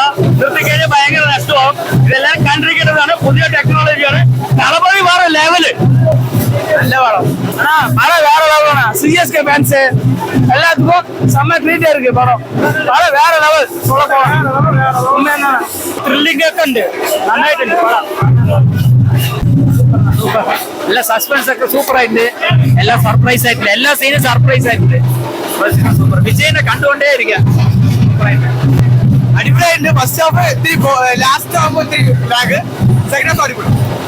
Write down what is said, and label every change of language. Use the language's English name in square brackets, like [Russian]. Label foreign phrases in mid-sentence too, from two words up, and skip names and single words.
[Malayalam] നിർത്തിക്കഴിഞ്ഞാൽ ഭയങ്കര നഷ്ടമാവും. ഇതെല്ലാം കണ്ടിരിക്കേണ്ടതാണ്. പുതിയ ടെക്നോളജിയാണ്. കളപടി വേറെ ലെവല്. നല്ല പടം [Tamil] படம் வேற லெவல். சிஎஸ்கே ஃபேன்ஸ் எல்லாத்துக்கும் செம்ம ட்ரீட்டா இருக்கு படம். படம் வேற லெவல். சொல்ல போனா த்ரில்லிங்கா ഉണ്ട്. [Malayalam] നന്നായിട്ടുണ്ട് പടം. എല്ലാ സസ്പെൻസ് ഒക്കെ സൂപ്പർ ആയിട്ടുണ്ട്. എല്ലാം സർപ്രൈസ് ആയിട്ടുണ്ട്. എല്ലാ സീനും സർപ്രൈസ് ആയിട്ടുണ്ട്. സൂപ്പർ. വിജയനെ കണ്ടുകൊണ്ടേ ഇരിക്കുക. അടിപൊളിയായിട്ടുണ്ട്. [English] first half last [Malayalam] ആകുമ്പോൾ [English] second half [Malayalam] അടിപൊളി.